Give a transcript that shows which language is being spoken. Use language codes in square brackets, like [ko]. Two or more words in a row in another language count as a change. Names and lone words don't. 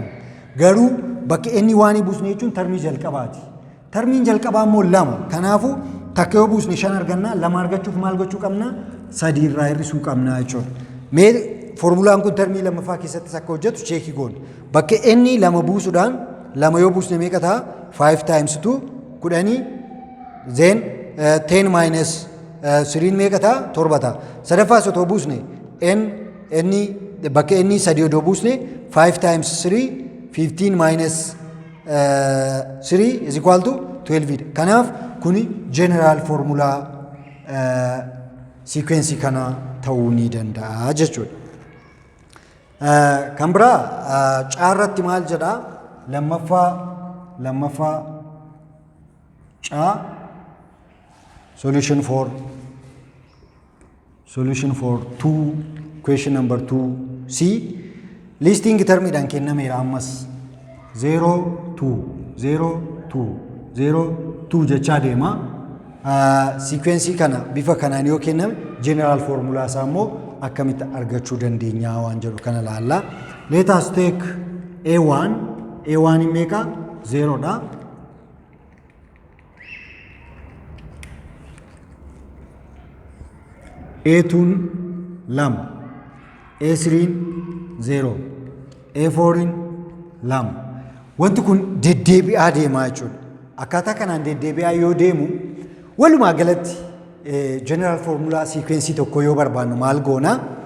[om] Garuu bakka n waan buusne jechuun termii jalqabaati. Termiin jalqabaa immoo 2. Kanaafuu takka yoo buusne 5 arganna. 2 argachuuf maal gochuu qabna? 3 irraa hir'isuu qabna jechuudha. Mee formulaan kun termii lammaffaa keessatti akka hojjetu cheekii goona. Bakka n 2 buusuudhaan 2 yoo buusne meeqa ta'a? [en] 5 times 2 10 then 10 minus 3 [om] meeqa ta'a? 7 ta'a. Sadaffaas otoo buusne bakka n 3 yoo buusne [en] 5 times 3 15 minus 3 is equal to 12. [om] Kanaaf kuni [en] general formula sequence [om] kana ta'uu ni danda'a jechuudha. Kan biraa caarratti maal jedha? lammaffaa caa [en] solution for 2 question number 2c listing [om] termiidhaan kennameera ammas 0 2 jechaa deema. Sequencii kana bifa kanaan yoo kenname [en] general formula [om] isaa immoo akkamitti argachuu dandeenya waan jedhu kana ilaalla. [en] Let us take A1 in meeqa? [om] 0 dha. A2 2 A3 0 A4 2. Wanti kun deddeebi'aa deemaa jechuudha. Akkaataa kanaan deddeebi'aa yoo deemu walumaa galatti [en] general formula [om] sequencii tokko yoo barbaannu maal goona?